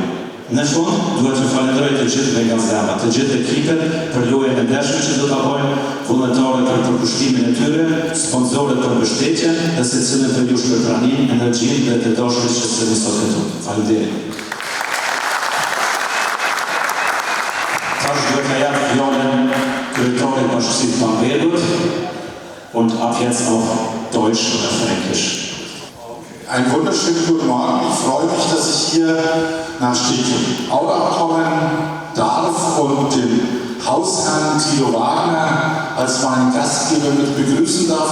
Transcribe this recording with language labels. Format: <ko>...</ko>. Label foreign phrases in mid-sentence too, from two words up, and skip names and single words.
<sq>Në fund, duhet të falenderoj të gjithë nga zemra, të gjithë ekipet për lojën e ndershme që do ta bëjmë, vullnetarët për përkushtimin e tyre, sponsorët për mbështetjen dhe secilin për jush për pranimin, energjinë dhe të dashurisë që s'e sot këtu. Faleminderit. Duhet mir ja fjallën kryetarit bashkësisë të Bambegut</sq> <de>und ab jetzt auf Deutsch oder Fränkisch. Einen wunderschönen guten Morgen. Ich freue mich, dass ich hier nach Steglitz-Aurach kommen darf und den Hausherrn Thilo Wagner als meinen Gastgeber mit begrüßen darf.</de>